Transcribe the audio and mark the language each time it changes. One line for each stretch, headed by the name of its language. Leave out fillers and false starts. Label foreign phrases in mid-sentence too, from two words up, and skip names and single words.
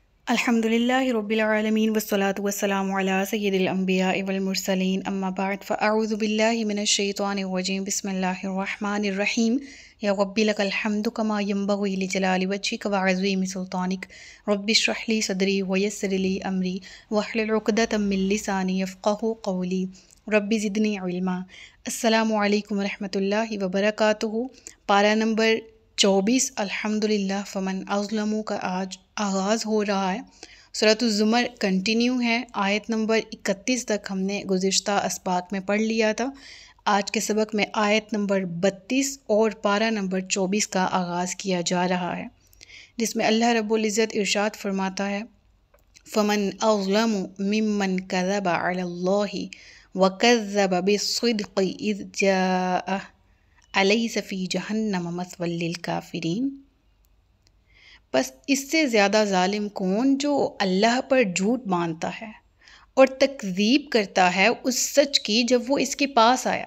Arabic: الحمد لله رب العالمين والصلاة والسلام على سيد الأنبياء والمرسلين أما بعد فأعوذ بالله من الشيطان الرجيم بسم الله الرحمن الرحيم يا ربي لك الحمد كما ينبغي لجلال وجهك وعظيم سلطانك رب اشرح لي صدري ويسر لي أمري واحلل عقدة من لساني يفقهوا قولي رب زدني علما. السلام عليكم ورحمة الله وبركاته.
Hindi: पारा नंबर 24 अल्हम्दुलिल्लाह फ़मन अज़लमु का आज आगाज़ हो रहा है। सूरत ज़ुमर कंटिन्यू है। आयत नंबर 31 तक हमने गुज़िश्ता अस्बाक में पढ़ लिया था। आज के सबक में आयत नंबर 32 और पारा नंबर 24 का आगाज़ किया जा रहा है, जिसमें अल्लाह
Arabic: رب العزة
Hindi: इरशाद फरमाता है,
Arabic: فمن أظلم ممن كذب على الله وكذب بالصدق إذ جاءه أليس في جهنم مثوى للكافرين.
Hindi: बस इससे ज़्यादा ज़ालिम कौन जो अल्लाह पर झूठ बांधता है और तकज़ीब करता है उस सच की जब वो इसके पास आया।